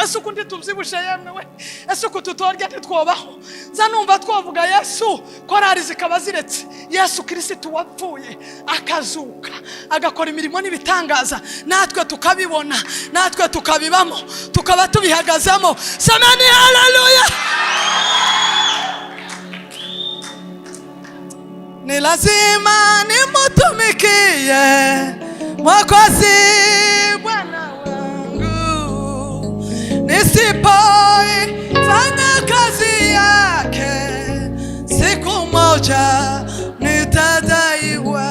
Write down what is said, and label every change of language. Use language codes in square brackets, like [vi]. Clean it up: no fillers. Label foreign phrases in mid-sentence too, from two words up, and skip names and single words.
[rn] Yesu kundi tubyibushe yemwe we, Yesu kututorya ntitwobaho, nza numva twavuga Yesu korari zikaba ziretse, Yesu Kristo wapfuye akazuka agakora imirimo n'ibitangaza, natwe tukabibona, natwe tukabibamo, tukaba tubihagazamo. Samani haleluya. [sw] Ni lazima nimutumikie Mwokozi Bwana wangu, nisipoifanya kazi yake siku moja nitadaiwa.